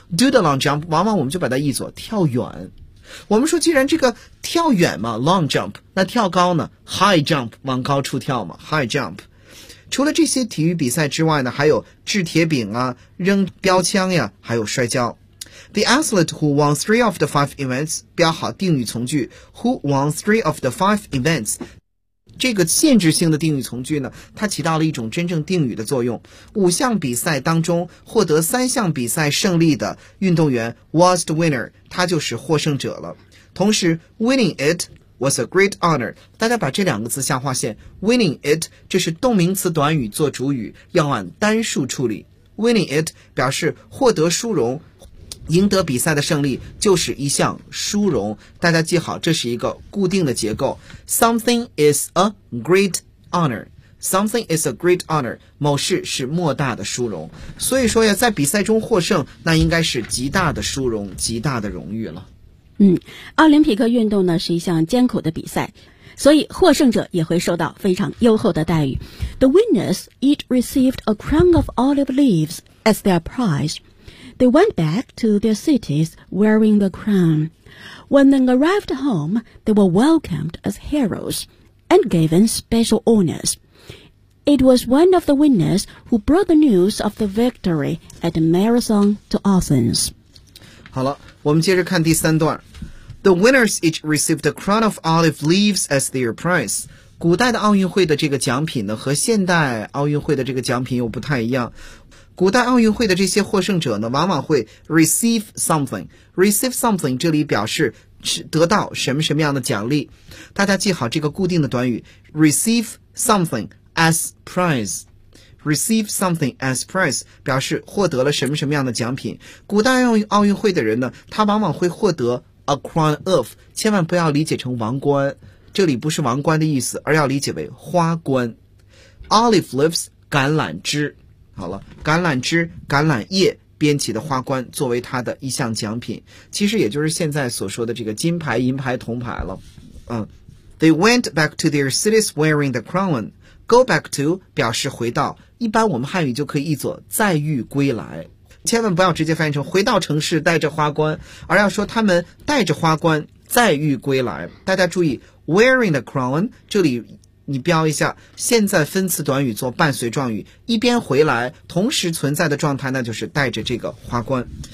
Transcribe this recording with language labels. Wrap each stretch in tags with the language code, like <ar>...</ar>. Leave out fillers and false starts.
<en>Do the long jump，</en> <zh>往往我们就把它译作跳远。我们说，既然这个跳远嘛 ，long jump， 那跳高呢 ？High jump， 往高处跳嘛 ，high jump。除了这些体育比赛之外呢，还有掷铁饼啊，扔标枪呀，还有摔跤。</zh> <en>The athlete who won three of the five events，</en> <zh>标好定语从句</zh> <en>，who won three of the five events。</en> <zh>这个限制性的定语从句呢，它起到了一种真正定语的作用。五项比赛当中获得三项比赛胜利的运动员</zh> <en>was the winner，</en> <zh>他就是获胜者了。同时</zh> <en>winning it was a great honor.</en> <zh>大家把这两个字下划线 winning it 这是动名词短语做主语，要按单数处理。 winning it 表示获得殊荣，赢得比赛的胜利就是一项殊荣。大家记好，这是一个固定的结构。</zh> <en>Something is a great honor. Something is a great honor.</en> <zh>某事是莫大的殊荣。所以说呀，在比赛中获胜，那应该是极大的殊荣，极大的荣誉了。奥林匹克运动呢，是一项艰苦的比赛，所以获胜者也会受到非常优厚的待遇。</zh> <en>The winners each received a crown of olive leaves as their prize. They went back to their cities wearing the crown. When they arrived home, they were welcomed as heroes and given special honors. It was one of the winners who brought the news of the victory at the marathon to Athens.</en> <zh>好了，我们接着看第三段。</zh> <en>The winners each received a crown of olive leaves as their prize.</en> <zh>古代的奥运会的这个奖品呢，和现代奥运会的这个奖品又不太一样。古代奥运会的这些获胜者呢，往往会</zh> <en>receive something。 receive something</en> <zh>这里表示得到什么什么样的奖励。大家记好这个固定的短语</zh> <en>receive something as prize。 receive something as prize</en> <zh>表示获得了什么什么样的奖品。古代奥运会的人呢，他往往会获得</zh> <en>a crown of，</en> <zh>千万不要理解成王冠。这里不是王冠的意思，而要理解为花冠。 Olive leaves 橄榄枝，好了，橄榄枝、橄榄叶编起的花冠作为它的一项奖品，其实也就是现在所说的这个金牌、银牌、铜牌了。</zh> <en>They went back to their cities wearing the crown. Go back to</en> <zh>表示回到，一般我们汉语就可以译作再遇归来。千万不要直接翻译成回到城市带着花冠，而要说他们带着花冠再遇归来。大家注意。</zh> <en>Wearing the crown，</en> <zh>这里你标一下，现在分词短语做伴随状语，一边回来，同时存在的状态，那就是带着这个花冠。</zh>